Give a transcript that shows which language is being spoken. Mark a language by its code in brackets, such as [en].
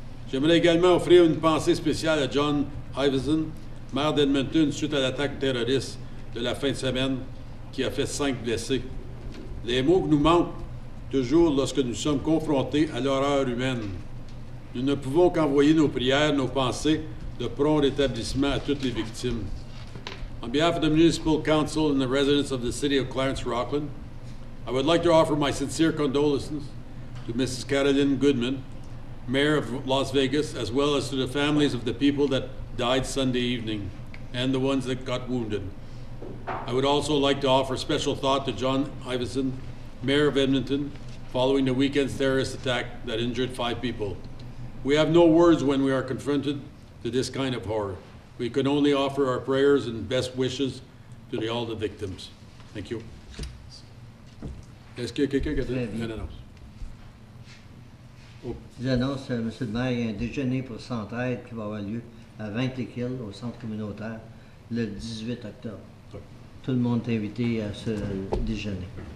[fr] J'aimerais également offrir une pensée spéciale à John Iveson, maire d'Edmonton, suite à l'attaque terroriste de la fin de semaine qui a fait 5 blessés. Les mots nous manquent toujours lorsque nous sommes confrontés à l'horreur humaine. Nous ne pouvons qu'envoyer nos prières, nos pensées de prompt rétablissement à toutes les victimes. [en] On behalf of the Municipal Council and the residents of the city of Clarence Rockland, I would like to offer my sincere condolences to Mrs. Carolyn Goodman, Mayor of Las Vegas, as well as to the families of the people that died Sunday evening and the ones that got wounded. I would also like to offer special thought to John Iveson, Mayor of Edmonton, following the weekend's terrorist attack that injured 5 people. We have no words when we are confronted to this kind of horror. We can only offer our prayers and best wishes to all the victims. Thank you. [fr] Est-ce qu'il y a quelqu'un qui a une annonce? J'annonce, M. le maire, il y a un déjeuner pour Centraide qui va avoir lieu à 20 Hill, au centre communautaire, le 18 octobre. Oui. Tout le monde est invité à ce déjeuner.